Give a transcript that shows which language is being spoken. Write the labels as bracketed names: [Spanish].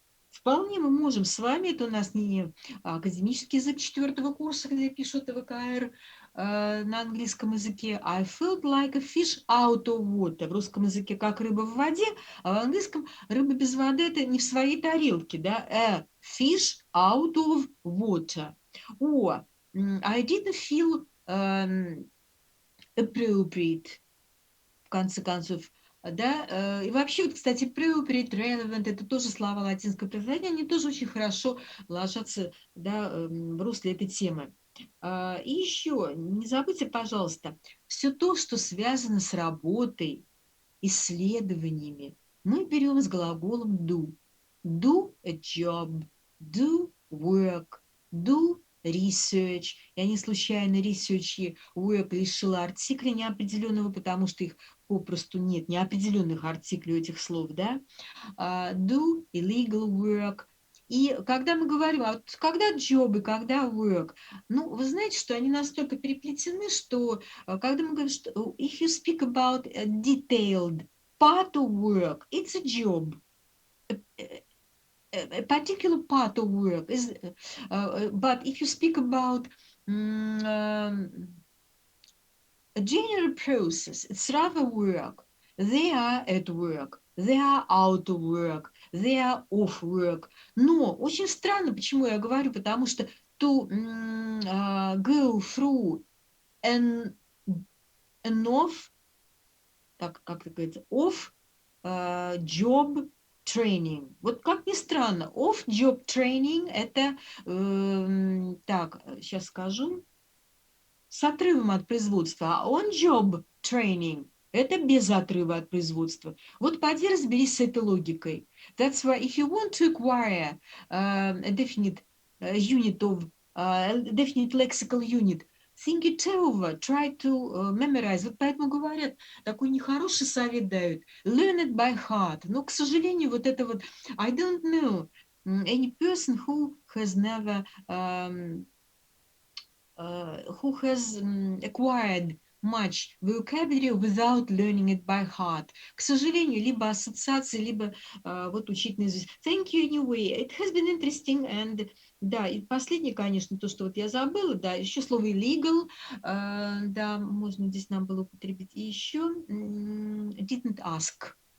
[Russian] Вполне мы можем с вами, это у нас не академический язык 4-го курса, где пишут ВКР на английском языке. [English] I felt like a fish out of water. [Russian] В русском языке как рыба в воде, а в английском рыба без воды это не в своей тарелке, да? [English] A fish out of water. Or I didn't feel appropriate. [Russian] В конце концов, да, и вообще, вот, кстати, appropriate, relevant, это тоже слова латинского происхождения, они тоже очень хорошо ложатся, да, в русле этой темы. И еще, не забудьте, пожалуйста, все то, что связано с работой, исследованиями, мы берем с глаголом do. [English] Do a job, do work, do research. [Russian] Я не случайно research и work лишила артикля неопределенного, потому что их попросту нет, неопределенных артиклей у этих слов, да. [English] Do illegal work. [Russian] И когда мы говорим, а вот когда job и когда work, ну, вы знаете, что они настолько переплетены, что когда мы говорим, что [English] if you speak about a detailed part of work, it's a job. A particular part of work is, but if you speak about a general process, it's rather work. They are at work, they are out of work, they are off work. [Russian] Но очень странно, почему я говорю, потому что [English] to go through an off, [Russian] так как это говорится, [English] off job training. [Russian] Вот как ни странно, off-job training это, так, сейчас скажу, с отрывом от производства, а on-job training это без отрыва от производства. Вот поди разберись с этой логикой. [English] That's why if you want to acquire a definite unit of, definite lexical unit, think it over, try to memorize. [Russian] Вот поэтому говорят, такой нехороший совет дают. [English] Learn it by heart. [Russian] Но, к сожалению, вот это вот, [English] I don't know any person who has never, who has acquired much vocabulary without learning it by heart. [Russian] К сожалению, либо ассоциации, либо вот учить наизусть. [English] Thank you anyway. It has been interesting. [Russian] And да, и последнее, конечно, то, что вот я забыла, да, еще слово illegal, да, можно здесь нам было употребить. И еще didn't ask.